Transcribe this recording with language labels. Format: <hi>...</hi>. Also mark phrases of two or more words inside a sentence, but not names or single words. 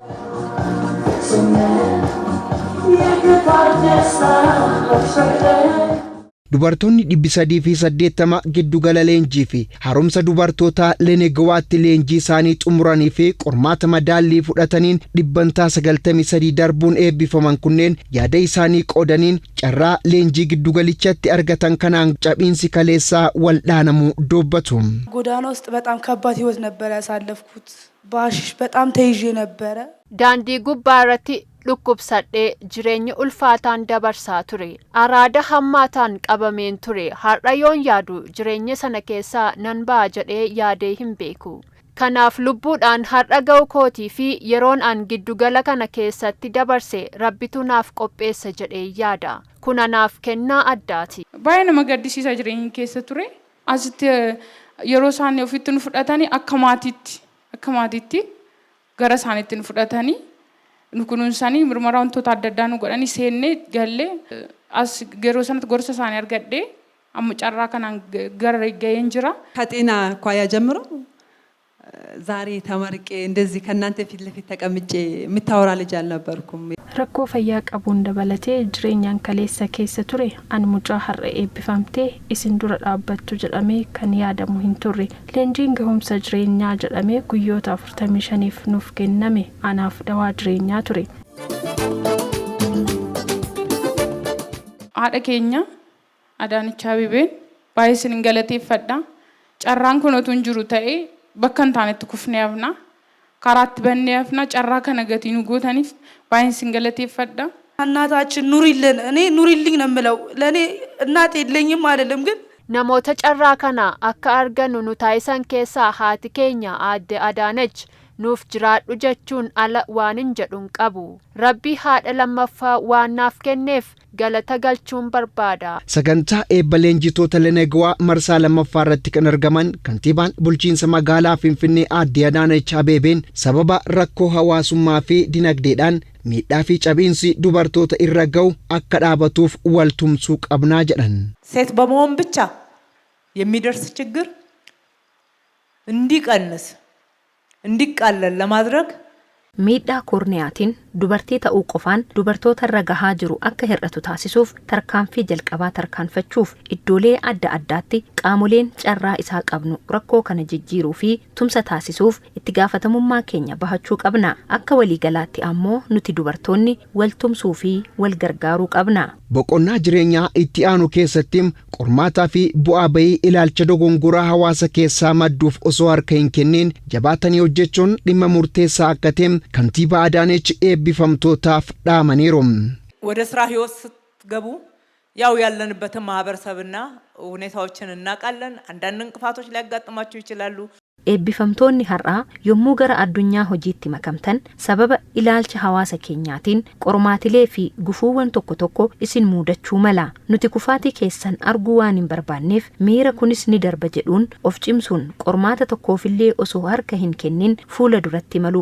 <om>Dubartoonni 380 giddugala leenjii fi haaromsa dubartoota Lenegwaatti leenjii isaanii xumuranii fi qormaata madaallii fudhataniin 93 darbuun eebbifaman kunneen yaada isaanii qoodaniin carraa leenjii giddugalichatti argatan kanaan cabiinsi kaleessaa waldhaanamuu dubbatu.</om> <am>ጎዳና ውስጥ በጣም ከባድ ህይወት ነበር ያሳለፍኩት ባሽሽ በጣም ተይዤ ነበር ዳንዲ ጉባራቲ</am> <om>dhukkubsadhee jireenya ulfaataan dabarsaa ture araada hammaataan qabameen ture har'ayoon yaadu jireenya sana keessaa nan ba'a jedhee yaadee hin beeku kanaaf lubbuudhaan har'a ga'u kootii fi yeroon an giddugala kana keessatti dabarse rabbitu naaf qopheessa jedhee yaada kun anaaf kennaa addaati. baay'ee nama gaddisiisa jireenya keessa ture asitti yeroo isaanii ofitti nu fudhatanii akka maatiitti gara isaaniitti nu fudhatanii nukunuun isaanii mirmaraa wantoota adda addaa nu godhanii seennee gallee as yeroo sanatti gorsa isaanii argadhee amma carraa kanaan gara ga'een jira.</om> <am>ከጤና አኳያ ጀምሮ ዛሬ ተመርቄ እንደዚህ ከናንተ ፊት ለፊት ተቀምጬ የምታወራ ልጅ አልነበርኩም።</am> <om>rakkoo fayyaa qabuun dabalatee jireenyaan kaleessa keessa ture an mucaa har'a eebbifamtee isin dura dhaabbattu jedhamee kan yaadamu hin turre leenjiin gahumsa jireenyaa jedhamee guyyoota 45f nuuf kenname anaaf dawaa jireenyaa ture. haadha keenya Adaanech Abeebeen baay'ee isin galateeffadha carraan kun otoo hin jiru ta'ee bakka hin taanetti kufnee hafna karaatti bannee hafna carraa kana gatii nu gootaniif baay'ee isin galateeffadha.</om> <am>እናታችን ኑሪልን እኔ ኑሪልኝ ነው የምለው ለኔ እናት የለኝም አይደለም ግን</am> <om>namoota carraa kana akka arganu nu taasisan keessaa haati keenya Aadde Adaanech nuuf jiraadhu jechuun ala waan hin jedhuun qabu rabbi haadha lammaffaa waan naaf kenneef galata galchuun barbaada. Sagantaa eebba leenjitoota Lenegwaa marsaa lammaffaa irratti kan argaman kantiibaan bulchiinsa magaalaa Finfinnee Aadde Adaanech Abeebeen sababa rakkoo hawaasummaa fi dinagdeedhaan miidhaa fi cabiinsi dubartoota irra ga'u akka dhaabatuuf waltumsuu qabnaa jedhan.</om> <am>ሴት በመሆን ብቻ የሚደርስ ችግር እንዲቀንስ እንዲቃለል ለማድረግ</am> <om>miidhaa koorniyaatiin dubartii ta'uu qofaan dubartoota irra gahaa jiru akka hir'atu taasisuuf tarkaanfii jalqabaa tarkaanfachuuf iddoolee adda addaatti qaamoleen carraa isaa qabnu rakkoo kana jijjiiruu fi tumsa taasisuuf itti gaafatamummaa keenya bahachuu qabna akka waliigalaatti ammoo nuti dubartoonni wal tumsuu fi wal gargaaruu qabna. Boqonnaa jireenyaa itti aanu keessatti qormaataa fi bu'aa bahii ilaalcha dogongoraa hawaasa keessaa madduuf osoo harka hin kennin jabaatanii hojjechuun dhimma murteessaa akka ta'e kantiibaa Adaanech eebbifamtootaaf dhaamaniiru.</om> <am>ወደ ስራ ህይወት ስትገቡ ያው ያለንበትን ማህበረሰብና ሁኔታዎችን እናውቃለን አንዳንድ እንቅፋቶች ሊያጋጥማችሁ ይችላሉ.</am> <om>eebbifamtoonni har'aa yommuu gara addunyaa hojiitti makamtan sababa ilaalcha hawaasa keenyaatiin qormaatilee fi gufuuwwan tokko tokko isin muudachuu mala nuti kufaatii keessan arguu waan hin barbaanneef miira kunis ni darba jedhuun of cimsuun qormaata tokkoofillee osoo harka hin kennin fuula duratti maluu</om>